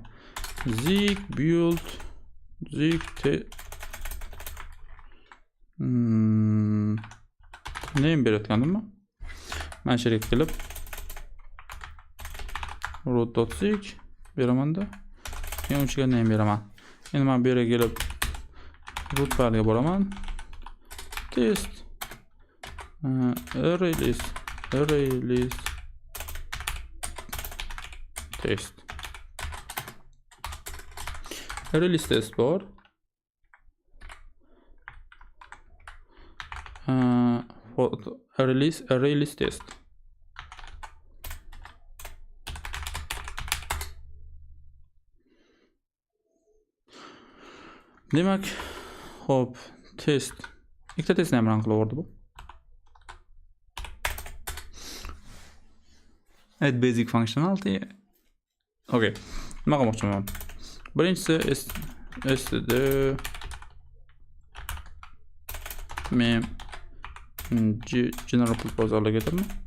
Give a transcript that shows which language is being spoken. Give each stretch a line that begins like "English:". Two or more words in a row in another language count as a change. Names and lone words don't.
Uzbek: Zig build zig name berayotgandimmi? Men sherik qilib root.zig beraman-da. Keyin unga name beraman. Endi men bu yerga kelib root file'ga boraman.
English: Test array list test array list test bor. Array list test.
Uzbek: Demak, hop, test. Ikkita testni ham run qilaverdi bu.
English: Add basic functionality.
Uzbek: Okay. Nima qilmoqchiman? Birinchisi std mem
English: general purpose allocatormi?